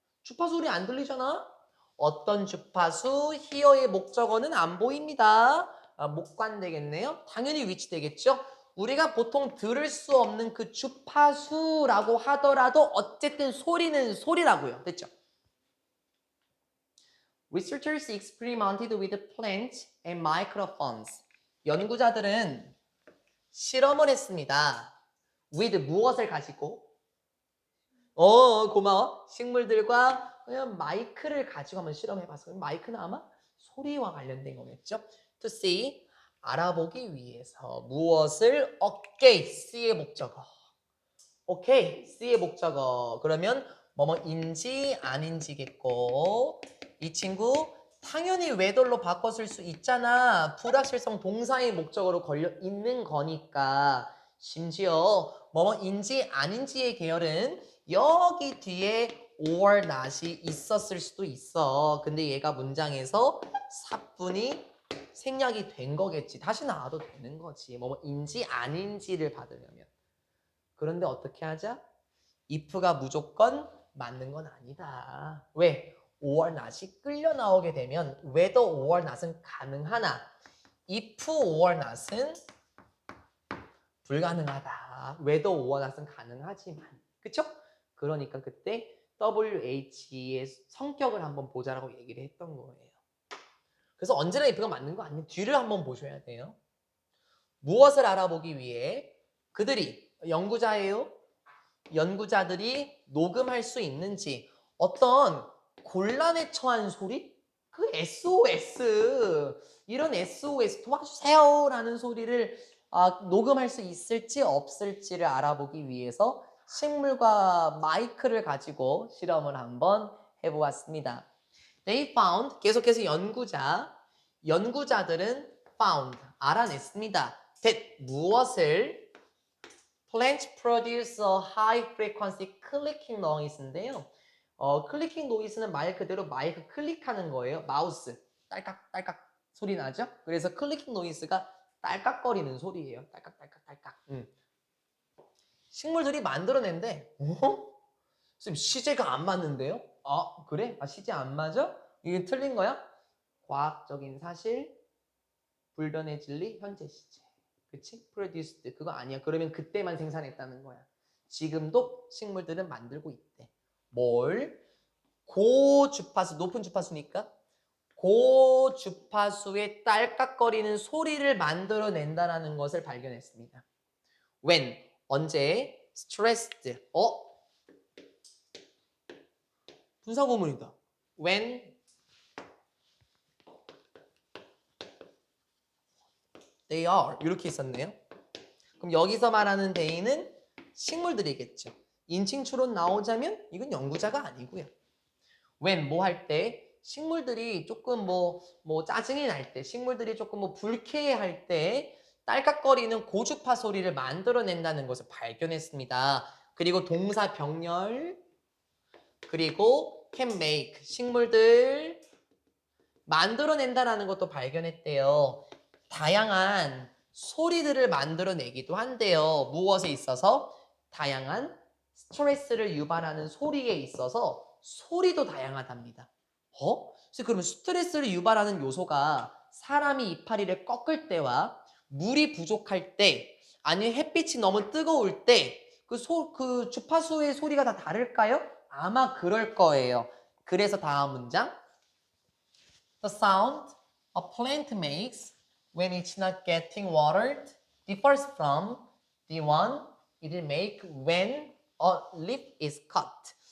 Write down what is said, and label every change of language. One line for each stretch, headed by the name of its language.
Korean: 주파수 소리 안 들리잖아? 어떤 주파수? hear의 목적어는 안 보입니다. 목관 되겠네요. 당연히 which 되겠죠? 우리가 보통 들을 수 없는 그 주파수라고 하더라도 어쨌든 소리는 소리라고요. 됐죠?
English: Researchers experimented with plants and microphones.
Korean: 연구자들은 실험을 했습니다. with 무엇을 가지고? 고마워. 식물들과 그냥 마이크를 가지고 한번 실험해봤어요. 마이크는 아마 소리와 관련된 거겠죠? To see, 알아보기 위해서 무엇을? 오케이, C의 목적어. 오케이, C의 목적어. 그러면 뭐뭐인지 아닌지겠고 이 친구 당연히 whether로 바꿔 쓸 수 있잖아. 불확실성 동사의 목적어로 걸려 있는 거니까 심지어 뭐뭐인지 아닌지의 계열은 여기 뒤에 or not 이 있었을 수도 있어. 근데 얘가 문장에서 사뿐히 생략이 된 거겠지. 다시 나와도 되는 거지. 뭐뭐인지 아닌지를 받으려면. 그런데 어떻게 하자? if가 무조건 맞는 건 아니다. 왜? or not 이 끌려 나오게 되면 whether or not 은 가능하나 if or not 은 불가능하다. 웨더 오어낫은 가능하지만. 그쵸? 그러니까 그때 WH의 성격을 한번 보자라고 얘기를 했던 거예요. 그래서 언제나 if가 맞는 거 아니에요. 뒤를 한번 보셔야 돼요. 무엇을 알아보기 위해 그들이 연구자예요. 연구자들이 녹음할 수 있는지 어떤 곤란에 처한 소리? 그 SOS 이런 SOS 도와주세요 라는 소리를 녹음할 수 있을지 없을지를 알아보기 위해서 식물과 마이크를 가지고 실험을 한번 해보았습니다. They found 계속해서 연구자들은 found 알아냈습니다.
English: that 무엇을 plants produce a high frequency clicking noise인데요.
Korean: 클리킹 노이즈는 말 그대로 마이크 클릭하는 거예요. 마우스 딸깍딸깍 소리 나죠? 그래서 클리킹 노이즈가 딸깍거리는 소리예요. 딸깍딸깍딸깍. 식물들이 만들어낸데 선생님 시제가 안 맞는데요? 그래? 시제 안 맞아? 이게 틀린 거야? 과학적인 사실, 불변의 진리, 현재 시제. 그치? produced 그거 아니야. 그러면 그때만 생산했다는 거야. 지금도 식물들은 만들고 있대. 뭘? 고주파수, 높은 주파수니까 고주파수의 딸깍거리는 소리를 만들어낸다는 것을 발견했습니다. When, 언제? Stressed, 분사구문이다. When they are 이렇게 있었네요. 그럼 여기서 말하는 they는 식물들이겠죠. 인칭 추론 나오자면 이건 연구자가 아니고요. when 뭐 할 때 식물들이 조금 뭐 짜증이 날 때, 식물들이 조금 뭐 불쾌해할 때 딸깍거리는 고주파 소리를 만들어낸다는 것을 발견했습니다. 그리고 동사 병렬, 그리고 can make 식물들 만들어낸다라는 것도 발견했대요. 다양한 소리들을 만들어내기도 한대요. 무엇에 있어서? 다양한 스트레스를 유발하는 소리에 있어서 소리도 다양하답니다. 그래서 그러면 스트레스를 유발하는 요소가 사람이 이파리를 꺾을 때와 물이 부족할 때 아니면 햇빛이 너무 뜨거울 때 그 주파수의 소리가 다 다를까요? 아마 그럴 거예요.
English: 그래서 다음 문장 The sound a plant makes when it's not getting watered differs from the one it will make when a leaf is cut.